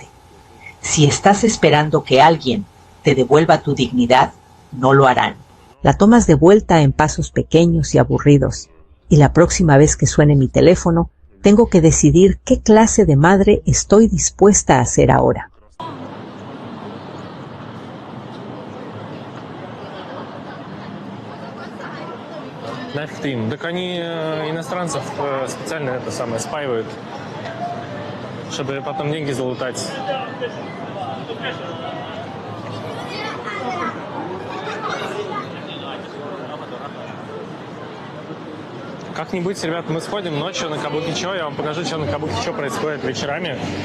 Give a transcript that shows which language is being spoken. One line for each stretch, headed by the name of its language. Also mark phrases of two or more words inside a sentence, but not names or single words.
Spanish: Si estás esperando que alguien te devuelva tu dignidad, no lo harán. La tomas de vuelta en pasos pequeños y aburridos, y la próxima vez que suene mi teléfono, tengo que decidir qué clase de madre estoy dispuesta a ser ahora.
Russian: Нафиг ты им? Так они иностранцев специально это самое спаивают, чтобы потом деньги залутать. Как-нибудь, ребят, мы сходим ночью на Кабуки-Чо, я вам покажу, что на Кабуки-Чо происходит вечерами.